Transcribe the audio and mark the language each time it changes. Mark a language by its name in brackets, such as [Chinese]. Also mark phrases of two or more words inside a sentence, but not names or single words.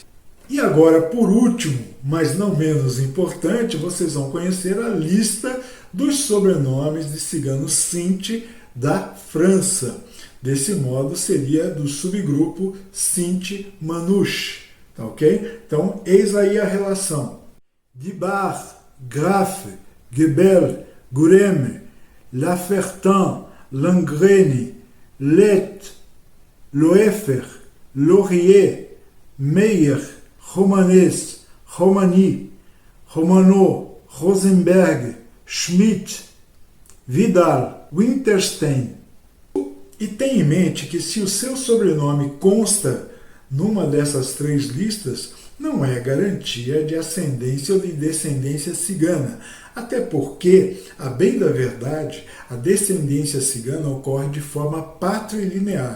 [Portuguese] E agora, por último, mas não menos importante, vocês vão conhecer a lista dos sobrenomes de ciganos Sinti da França. Desse modo, seria do subgrupo Sinti Manouche. Tá ok? Então, eis aí a relação. Guibard, Graff, Gebel, Gourem, Lafertin, Langrene, Lett, Loeffler, Laurier, Meyer, Romanes, Romani, Romano, Rosenberg, Schmidt, Vidal, Winterstein. E tenha em mente que se o seu sobrenome consta numa dessas 3 listas, não é garantia de ascendência ou de descendência cigana. Até porque, a bem da verdade, a descendência cigana ocorre de forma patrilinear.